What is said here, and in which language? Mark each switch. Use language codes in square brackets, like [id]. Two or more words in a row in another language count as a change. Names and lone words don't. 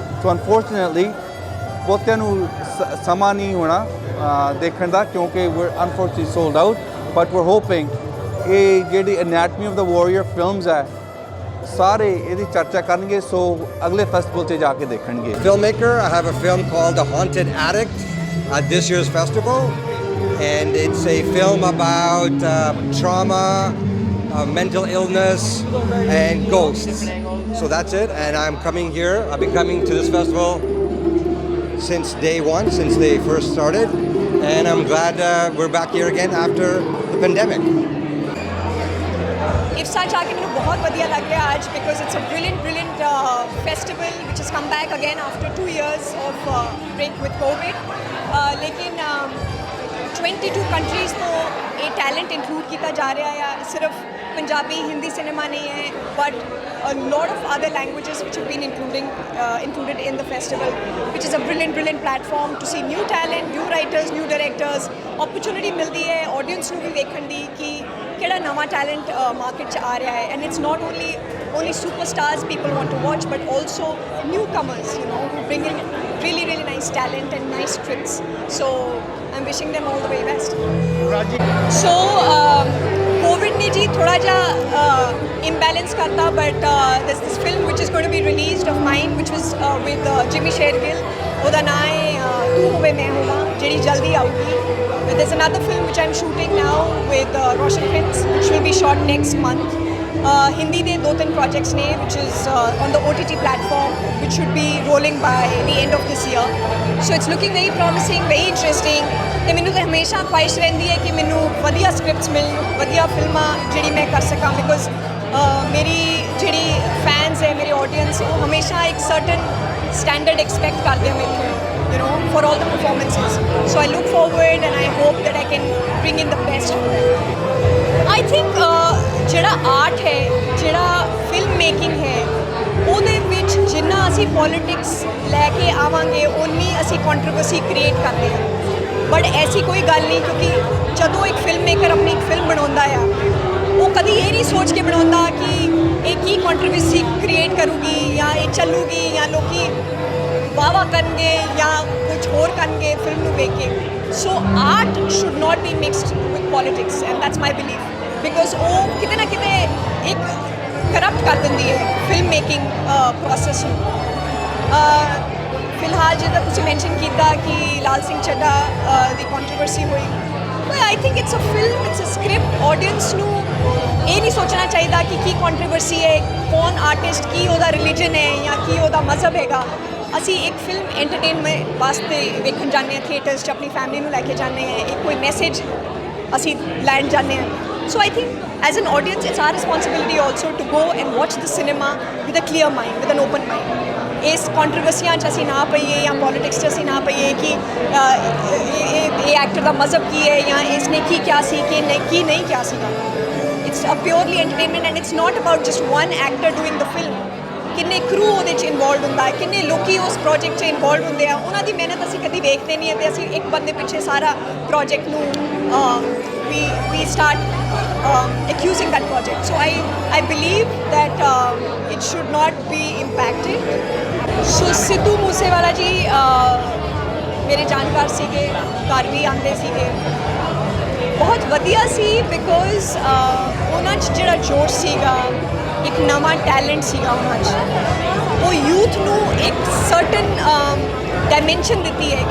[en] so unfortunately [pa] ਬਹੁਤਿਆਂ ਨੂੰ ਸਮਾਂ ਨਹੀਂ ਹੋਣਾ ਦੇਖਣ ਦਾ, ਕਿਉਂਕਿ ਵੀਰ [en] unfortunately sold out. [pa] ਬਟ ਵੀਰ ਹੋਪਿੰਗ ਇਹ ਜਿਹੜੀ ਐਨਾਟਮੀ ਆਫ ਦ ਵਾਰੀਅਰ ਫਿਲਮਸ ਹੈ, ਸਾਰੇ ਇਹਦੀ ਚਰਚਾ ਕਰਨਗੇ, ਸੋ ਅਗਲੇ ਫੈਸਟੀਵਲ 'ਤੇ ਜਾ ਕੇ ਦੇਖਣਗੇ। [en] Filmmaker, I have a film called The Haunted Addict at this year's festival, and it's a film about trauma, mental illness, and ghosts. So that's it, and I'm coming here. I've been coming to this festival since day one, since they first started, and I'm glad we're back here again after the pandemic. [hi] IFSA जाके मैंने बहुत बढ़िया लग रहा है आज, [en] because it's a brilliant festival which has come back again after 2 years of break with COVID. [hi] लेकिन 22 countries तो ये टैलेंट इंक्लूड किया जा रहा है। सिर्फ पंजाबी हिंदी सिनेमा नहीं है, [en] but a lot of other languages which have been included in the festival, which is a brilliant platform to see new talent, new writers, new directors। [pa] opportunity [hi] मिलती है [pa] audience ਨੂੰ ਵੀ ਦੇਖਣ ਦੀ ਕਿ ਕਿਹੜਾ ਨਵਾਂ ਟੈਲੈਂਟ ਮਾਰਕੀਟ 'ਚ ਆ ਰਿਹਾ ਹੈ। [en] and it's not only superstars people want to watch, but also newcomers, who bring in really nice talent and nice scripts. So I'm wishing them all the very best. [hi] So COVID ने जी थोड़ा जा imbalance करता, [en] but there's this film which is going to be released of mine, which was with Jimmy Shergill. [pa] ਉਹਦਾ ਨਾਂ ਹੈ ਤੂੰ ਹੋਵੇ ਮੈਂ ਹੋਵਾਂ, ਜਿਹੜੀ ਜਲਦੀ ਆਊਗੀ। [en] There's another film which I'm shooting now with Roshan Prince, which will be shot next month. [pa] Hindi ਦੇ 2-3 projects ਨੇ, [en] which is on the OTT platform, which should be rolling by the end of this year. So it's looking very promising, very interesting. [pa] ਤੇ ਮੈਨੂੰ ਤਾਂ ਹਮੇਸ਼ਾ ਖੁਆਇਸ਼ ਰਹਿੰਦੀ ਹੈ ਕਿ ਮੈਨੂੰ ਵਧੀਆ ਸਕ੍ਰਿਪਟਸ ਮਿਲਣ, ਵਧੀਆ ਫਿਲਮਾਂ ਜਿਹੜੀ ਮੈਂ ਕਰ ਸਕਾਂ, ਬਿਕੋਜ਼ ਮੇਰੀ ਜਿਹੜੀ ਫੈਨਸ ਹੈ, ਮੇਰੀ ਆਡੀਅנס, ਉਹ ਹਮੇਸ਼ਾ ਇੱਕ [en] certain standard expect [pa] ਕਰਦੇ ਆ ਮੇਰੇ ਤੋਂ, [en] for all the performances. So I look forward and I hope that I can bring in the best for them. I think [pa] ਜਿਹੜਾ ਆਰਟ ਹੈ, ਜਿਹੜਾ [en] film making [pa] ਹੈ, ਉਹਦੇ ਵਿੱਚ ਜਿੰਨਾ ਅਸੀਂ ਪੋਲੀਟਿਕਸ ਲੈ ਕੇ ਆਵਾਂਗੇ ਉਨੀ ਅਸੀਂ [en] controversy create [pa] ਕਰਦੇ ਹਾਂ। ਬਟ ਐਸੀ ਕੋਈ ਗੱਲ ਨਹੀਂ, ਕਿਉਂਕਿ ਜਦੋਂ ਇੱਕ [en] film maker [pa] ਆਪਣੀ ਇੱਕ ਫਿਲਮ ਬਣਾਉਂਦਾ ਆ, ਉਹ ਕਦੀ ਇਹ ਨਹੀਂ ਸੋਚ ਕੇ ਬਣਾਉਂਦਾ ਕਿ ਇਹ ਕੀ [en] controversy create [pa] ਕਰੂਗੀ, ਜਾਂ ਇਹ ਚੱਲੂਗੀ, ਜਾਂ ਲੋਕੀ ਵਾਵਾ ਕਰਨਗੇ, ਜਾਂ ਕੁਝ ਹੋਰ ਕਰਨਗੇ ਫਿਲਮ ਨੂੰ ਵੇਖ ਕੇ। [en] So art should not be mixed with politics, and that's my belief. [pa] Because ਉਹ ਕਿਤੇ ਨਾ ਕਿਤੇ ਇੱਕ ਕਰਪਟ ਕਰ ਦਿੰਦੀ ਹੈ [en] film making process [pa] ਨੂੰ। ਫਿਲਹਾਲ ਜਿੱਦਾਂ ਤੁਸੀਂ ਮੈਂਸ਼ਨ ਕੀਤਾ ਕਿ ਲਾਲ ਸਿੰਘ ਚੱਡਾ ਦੀ ਕੰਟਰੋਵਰਸੀ ਹੋਈ, [en] I think it's a film, it's a script. [pa] Audience ਨੂੰ ਇਹ ਨਹੀਂ ਸੋਚਣਾ ਚਾਹੀਦਾ ਕਿ ਕੀ ਕੰਟਰੋਵਰਸੀ ਹੈ, ਕੌਣ ਆਰਟਿਸਟ, ਕੀ ਉਹਦਾ ਰਿਲੀਜਨ ਹੈ ਜਾਂ ਕੀ ਉਹਦਾ ਮਜ਼ਹਬ ਹੈਗਾ। ਅਸੀਂ ਇੱਕ [en] film entertainment [pa] ਵਾਸਤੇ ਵੇਖਣ ਜਾਂਦੇ ਹਾਂ ਥੀਏਟਰਸ 'ਚ, ਆਪਣੀ ਫੈਮਿਲੀ ਨੂੰ ਲੈ ਕੇ ਜਾਂਦੇ ਹਾਂ, ਇੱਕ ਕੋਈ ਮੈਸੇਜ ਅਸੀਂ ਲੈਣ ਜਾਂਦੇ ਹਾਂ। [en] So I think as an audience it's our responsibility also to go and watch the cinema with a clear mind, with an open mind. [pa] ਇਸ ਕੰਟਰੋਵਰਸੀਆਂ 'ਚ ਅਸੀਂ ਨਾ ਪਈਏ ਜਾਂ ਪੋਲੀਟਿਕਸ 'ਚ ਅਸੀਂ ਨਾ ਪਈਏ ਕਿ ਇਹ ਐਕਟਰ ਦਾ ਮਜ਼ਹਬ ਕੀ ਹੈ ਜਾਂ ਇਸਨੇ ਕੀ ਕਿਹਾ ਸੀ ਕਿ ਕੀ ਨਹੀਂ ਕਿਹਾ ਸੀਗਾ। [en] It's a purely entertainment and it's not about just one actor doing the film. [pa] ਕਿੰਨੇ ਕਰੂ ਉਹਦੇ 'ਚ ਇਨਵੋਲਵਡ ਹੁੰਦਾ ਹੈ, ਕਿੰਨੇ ਲੋਕੀ ਉਸ ਪ੍ਰੋਜੈਕਟ 'ਚ ਇਨਵੋਲਵਡ ਹੁੰਦੇ ਆ, ਉਹਨਾਂ ਦੀ ਮਿਹਨਤ ਅਸੀਂ ਕਦੀ ਵੇਖਦੇ ਨਹੀਂ ਹੈ ਅਤੇ ਅਸੀਂ ਇੱਕ ਬੰਦੇ ਪਿੱਛੇ ਸਾਰਾ ਪ੍ਰੋਜੈਕਟ ਨੂੰ [en] we start accusing that project. So I believe that it should not be impacted. [pa] So ਸਿੱਧੂ ਮੂਸੇਵਾਲਾ ਜੀ ਮੇਰੇ ਜਾਣਕਾਰ ਸੀਗੇ, ਘਰ ਵੀ ਆਉਂਦੇ ਸੀਗੇ, ਬਹੁਤ ਵਧੀਆ ਸੀ ਬਿਕੋਜ਼ ਉਹਨਾਂ 'ਚ ਜਿਹੜਾ ਜੋਸ਼ ਸੀਗਾ, ਇੱਕ ਨਵਾਂ ਟੈਲੈਂਟ ਸੀਗਾ ਉਹਨਾਂ 'ਚ, ਉਹ ਯੂਥ ਨੂੰ ਇੱਕ [en] certain dimension [pa] ਦਿੱਤੀ ਹੈ।